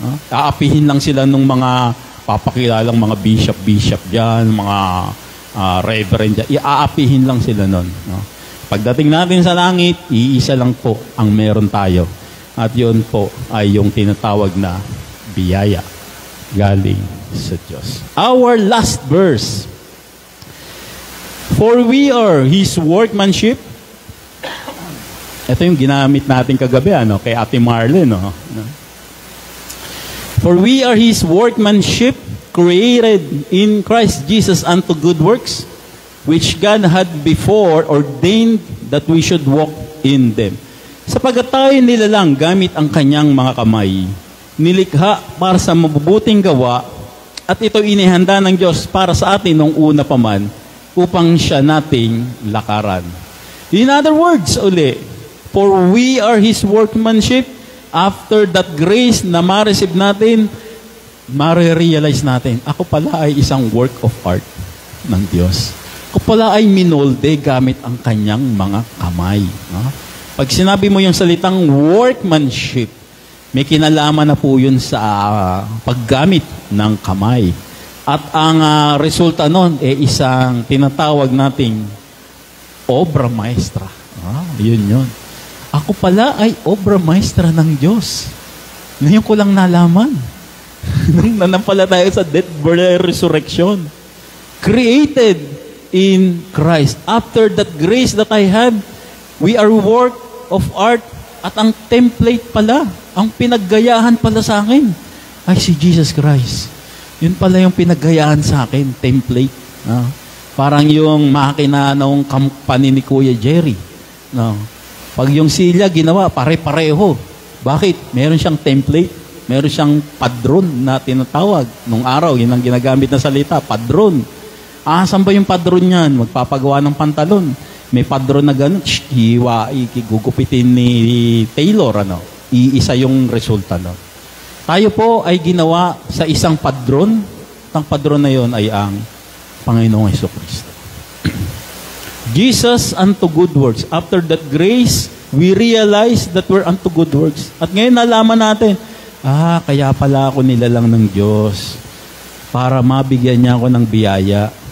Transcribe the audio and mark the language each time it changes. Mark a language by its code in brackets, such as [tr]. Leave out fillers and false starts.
[tl] Aapihin lang sila ng mga papakilalang mga bishop dyan, mga reverend dyan. Iaapihin lang sila nun. No? Pagdating natin sa langit, iisa lang po ang meron tayo. At yun po ay yung tinatawag na biyaya galing sa Diyos. [en] Our last verse. For we are His workmanship. [tl] Ito yung ginamit natin kagabi, kay Ate Marlene. [en] For we are His workmanship, created in Christ Jesus unto good works, which God had before ordained that we should walk in them. [tl] Sapagkat tayo nilalang gamit ang kanyang mga kamay, nilikha para sa mabubuting gawa, at ito inihanda ng Diyos para sa atin nung una pa man, upang siya nating lakaran. [en] In other words, for we are His workmanship. After that grace [tl] na ma-receive natin, ma-realize natin, ako pala ay isang work of art ng Diyos. Ako pala ay minolde gamit ang kanyang mga kamay. Pag sinabi mo yung salitang workmanship, may kinalaman na po yun sa paggamit ng kamay. At ang resulta nun, isang tinatawag nating obra maestra. Yun. Ako pala ay obra maestra ng Diyos. Ngayon ko lang nalaman. Nung nanampalataya sa death, burial, resurrection. [en] Created in Christ. After that grace that I had, we are work of art. [tl] At ang template pala, ang pinaggayahan pala sa akin, ay si Jesus Christ. Yun pala yung pinaggayahan sa akin, template. Parang yung makina ng company ni Kuya Jerry. Pag yung silya ginawa, pare-pareho. Bakit? Meron siyang template. Meron siyang padron na tinatawag. Nung araw, yun ang ginagamit na salita, padron. Saan ba yung padron yan? Magpapagawa ng pantalon. May padron na gano'n, gugupitin ni Taylor. Iisa yung resulta. Tayo po ay ginawa sa isang padron. Ang padron na yun ay ang Panginoong Jesucristo. [en] Jesus unto good works. After that grace, we realize that we're unto good works. [tl] At ngayon nalaman natin, kaya pala ako nilalang ng Diyos para mabigyan niya ako ng biyaya.